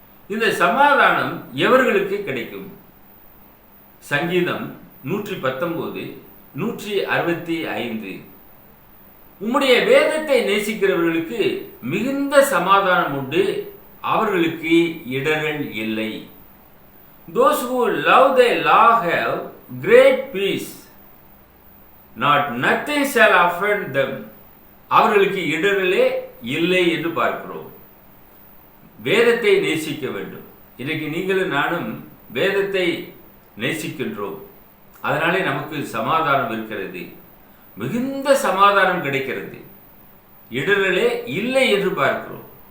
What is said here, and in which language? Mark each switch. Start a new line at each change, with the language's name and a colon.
Tamil: இந்த சமாதானம் எவர்களுக்கு கிடைக்கும்? சங்கீதம் 119, 165. உம்முடைய வேதத்தை நேசிக்கிறவர்களுக்கு மிகுந்த சமாதானம் உண்டு, அவர்களுக்கு இடர்கள் இல்லை.
English: Those who love thy law have great peace, not nothing shall offend them.
Tamil: அவர்களுக்கு இடர்களே இல்லை என்று பார்க்கிறோம். வேதத்தை நேசிக்க வேண்டும். இன்றைக்கு நீங்களும் நானும் வேதத்தை நேசிக்கின்றோம். அதனாலே நமக்கு சமாதானம் இருக்கிறது, மிகுந்த சமாதானம் கிடைக்கிறது, இடர்களே இல்லை என்று பார்க்கிறோம்.